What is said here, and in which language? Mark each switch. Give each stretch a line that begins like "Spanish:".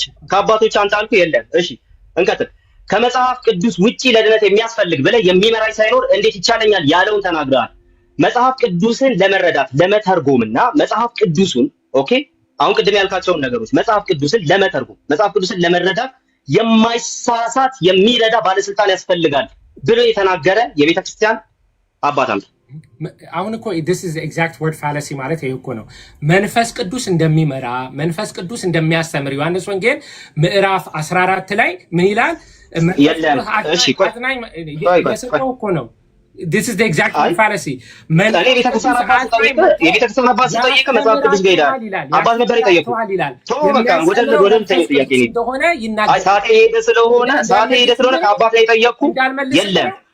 Amharic: ከአባቶች አንተ አልኩ የለም። እሺ እንቀጥል። ከመጽሐፍ ቅዱስ ውጪ ለድነት የሚያስፈልግ ብለህ የሚመራኝ ሳይኖር እንዴት ይቻለኛል ያለውን ተናግረሃል። መጽሐፍ ቅዱስን ለመረዳት ለመተርጎምና መጽሐፍ ቅዱሱን ኦኬ አሁን ቅድም ያልካቸውን ነገሮች መጽሐፍ ቅዱስን ለመተርጎም መጽሐፍ ቅዱስን ለመረዳት የማይሳሳት የሚረዳ ባለስልጣን ያስፈልጋል ብሎ የተናገረ የቤተክርስቲያን አባት አምጣ። አሁን እኮ
English: this is the exact word fallacy
Amharic: ማለት ይሄ እኮ ነው። መንፈስ ቅዱስ እንደሚመራ መንፈስ ቅዱስ እንደሚያስተምር ዮሐንስ ወንጌል ምዕራፍ 14 ላይ ምን ይላል? የለም እሺ ቆይ እኮ ነው።
English: This is the exact fallacy.
Amharic: እኔ ቤተክርስቲያን አባት ስጠይቅ መጽሐፍ ቅዱስ ጋር ይላል። አባት ነበር የጠየቁት። በቃ ወደ ጥያቄ ነው። አይ ሰዓት ሄደ ስለሆነ ከአባት ላይ ጠየቅኩ። የለም